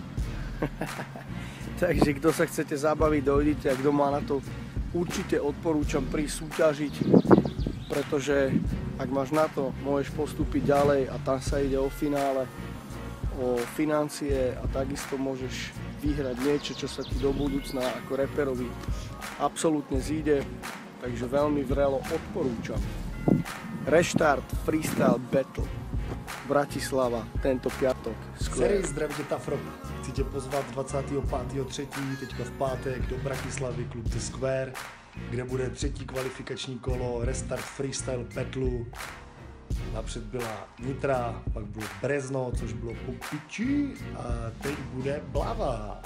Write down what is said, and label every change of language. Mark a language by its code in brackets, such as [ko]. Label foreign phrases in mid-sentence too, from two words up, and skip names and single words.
[sk] Takže kto sa chcete zabaviť, dojdite, a kto má na to, určite odporúčam prísť súťažiť, pretože ak máš na to, môžeš postúpiť ďalej a tam sa ide o finále, o financie a takisto môžeš vyhrať niečo, čo sa ti do budúcna ako reperovi absolútne zíde, takže veľmi vrelo odporúčam. Restart Freestyle Battle Bratislava tento piatok. [cs] Seri, zdravíte Tafro. Chci tě pozvat 25.3. teďka v pátek do Bratislavy, klub The Square, kde bude třetí kvalifikační kolo Restart Freestyle Battle. Napřed byla Nitra, pak bylo Brezno, což bylo po piči, a teď bude Blava.